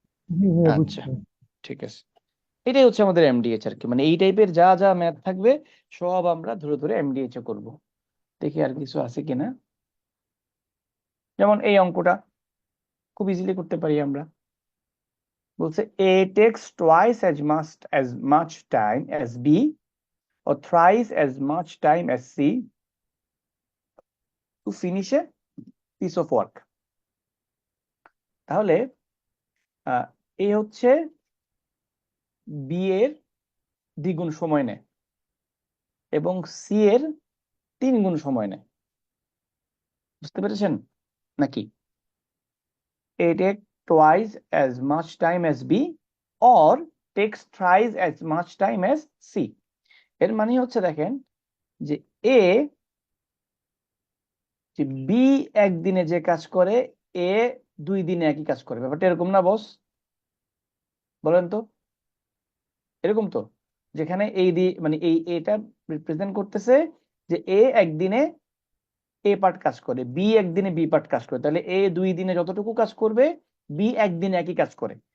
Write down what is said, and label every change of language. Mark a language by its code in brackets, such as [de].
[bn] জি ভাইয়া আচ্ছা, বুঝছি। ঠিক আছে। এটাই হচ্ছে আমাদের এমডিএইচ আর কি, মানে এই টাইপের যা যা ম্যাথ থাকবে সব আমরা ধরে ধরে এমডিএইচ এ করব। দেখি আর কিছু আছে কিনা। যেমন এই অঙ্কটা খুব ইজিলি করতে পারি আমরা। বলছে [en] A takes twice as much time as B or thrice as much time as C to finish a piece of work। [bn] তাহলে এ হচ্ছে বি এর দ্বিগুণ সময় নেয় এবং সি এর 3 গুণ সময় নেয়। বুঝতে পেরেছেন নাকি? [en] A take twice as much time as B or takes thrice as much time as C। [bn] এর মানে হচ্ছে দেখেন যে এ, যে বি একদিনে যে কাজ করে এ 2 দিনে একই কাজ করে। ব্যাপারটা এরকম না বস? বলেন তো। এরকম তো, যেখানে এই মানে এই এটা রিপ্রেজেন্ট করতেছে যে এ একদিনে এ পার্ট কাজ করে, বি একদিনে বি পার্ট কাজ করে, তাহলে এ 2 দিনে যতটুকু কাজ করবে বি একদিনে একই কাজ করে।